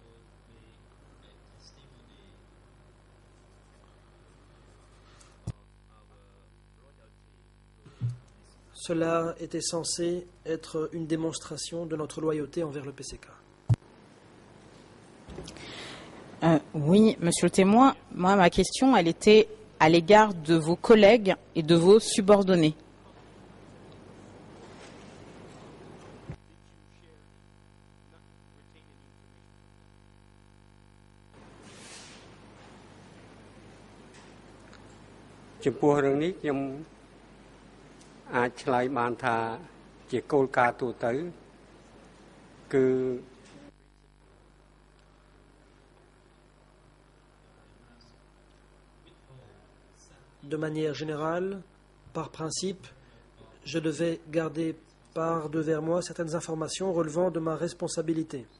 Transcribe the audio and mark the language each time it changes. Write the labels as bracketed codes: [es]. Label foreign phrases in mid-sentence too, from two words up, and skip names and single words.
[fr] Cela était censé être une démonstration de notre loyauté envers le PCK. Oui, monsieur le témoin, moi, ma question, elle était à l'égard de vos collègues et de vos subordonnés. [km] ចំពោះរឿងនេះខ្ញុំអាចឆ្លើយបានថាជាគោលការណ៍ទូទៅគឺ [fr] De manière générale, par principe, je devais garder par devers moi certaines informations relevant de ma responsabilité.